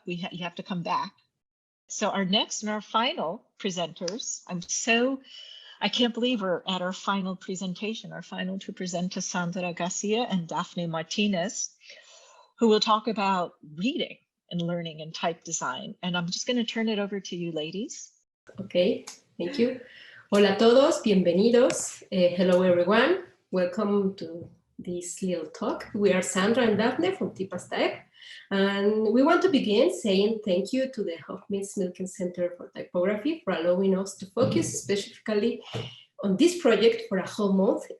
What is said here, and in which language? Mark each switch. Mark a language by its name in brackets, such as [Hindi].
[English] You have to come back. So our next and our final presenters, I'm so I can't believe we're at our final presentation, our final to present to Sandra Garcia and Daphne Martinez, who will talk about reading and learning and type design. And I'm just going to turn it over to you ladies. Okay, thank you. [Spanish] Hola a todos, bienvenidos. [English] Hello everyone, welcome to this little talk. We are Sandra and Daphne from Tipastab, and we want to begin saying thank you to the Hofmils Milken Center for Typography for allowing us to focus specifically on this project for a whole month.